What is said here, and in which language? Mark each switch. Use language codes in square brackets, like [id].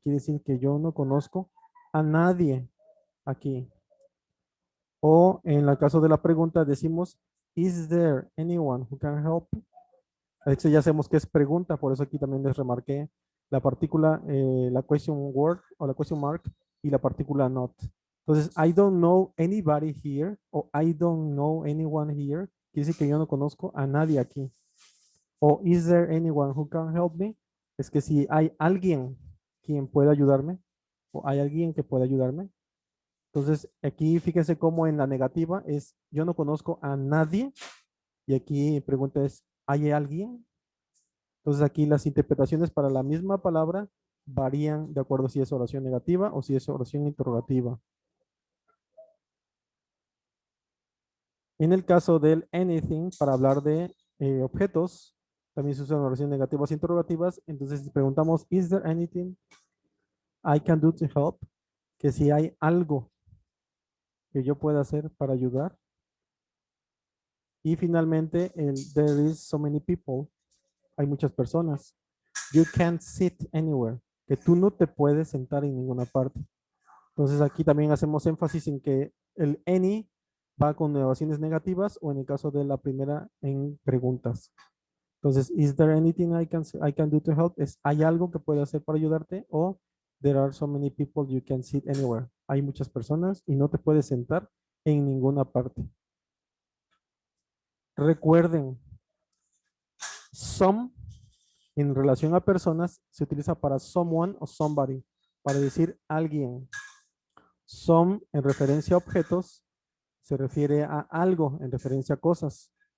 [es] Quiere decir que yo no conozco a nadie aquí. O en el caso de la pregunta decimos, [en] is there anyone who can help? [es] Eso ya sabemos que es pregunta, por eso aquí también les remarqué la partícula, la question word o la question mark y la partícula not. [en] Entonces, I don't know anybody here o I don't know anyone here. [es] Quiere decir que yo no conozco a nadie aquí. [en] O is there anyone who can help me? [es] Es que si hay alguien quien pueda ayudarme o hay alguien que pueda ayudarme. Entonces, aquí fíjense cómo en la negativa es yo no conozco a nadie y aquí pregunta es ¿hay alguien? Entonces aquí las interpretaciones para la misma palabra varían de acuerdo si es oración negativa o si es oración interrogativa. En el caso del anything, para hablar de objetos, también se usan oraciones negativas e interrogativas. Entonces preguntamos, [en] ¿is there anything I can do to help? [es] Que si hay algo que yo pueda hacer para ayudar. Y finalmente, el [en] there is so many people. [es] Hay muchas personas. [en] You can't sit anywhere. [es] Que tú no te puedes sentar en ninguna parte. Entonces aquí también hacemos énfasis en que el any va con oraciones negativas o en el caso de la primera en preguntas. [en] Entonces, is there anything I can do to help? [es] ¿Hay algo que pueda hacer para ayudarte? [en] O there are so many people you can sit anywhere. [es] Hay muchas personas y no te puedes sentar en ninguna parte. Recuerden, Some en relación a personas se utiliza para someone o somebody, para decir alguien. Some en referencia a objetos se refiere a algo, en referencia a cosas.